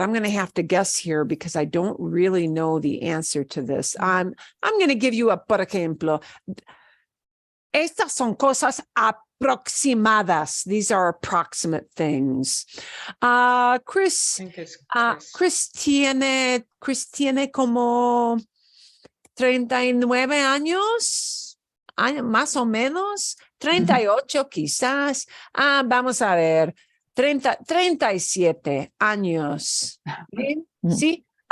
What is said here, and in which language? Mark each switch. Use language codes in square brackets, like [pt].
[en] I'm going to have to guess here because I don't really know the answer to this. I'm going to give you a, [es] por ejemplo, estas son cosas aproximadas. [en] These are approximate things. [es] Chris tiene como 39 años, más o menos, 38 quizás. Vamos a ver, 37 años. ¿Bien? Sí.